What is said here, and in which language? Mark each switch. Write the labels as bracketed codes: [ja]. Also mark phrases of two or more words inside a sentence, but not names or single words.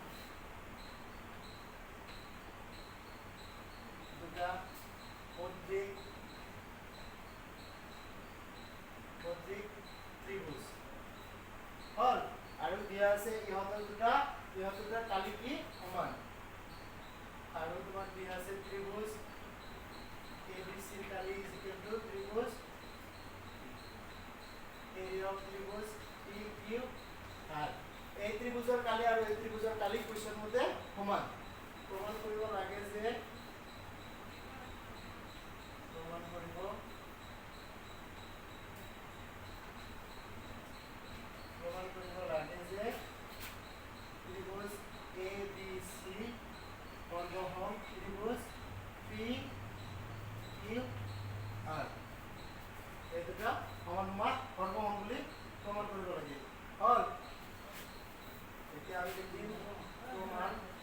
[as] সদৃশ ত্রিভুজ হল আৰু দিয়া আছে ইহঁতৰ দুটা কালি কি সমান আৰু তোমাক দিয়া আছে ত্রিভুজ ABC কালি [en] is equal to [as] ত্রিভুজ [en] area of [as] ত্রিভুজ PQR এই ত্রিভুজৰ কালি আৰু এই ত্রিভুজৰ কালি কোৱেশ্চন মতে সমান প্ৰমাণ কৰিব লাগে যে ত্রিভুজ ABC সৰ্বসম ত্রিভুজ PQR এই দুটা সমান সমান সৰ্বসম বুলি প্ৰমাণ কৰিব লাগে হল এতিয়া আমি লিখিম প্ৰমাণ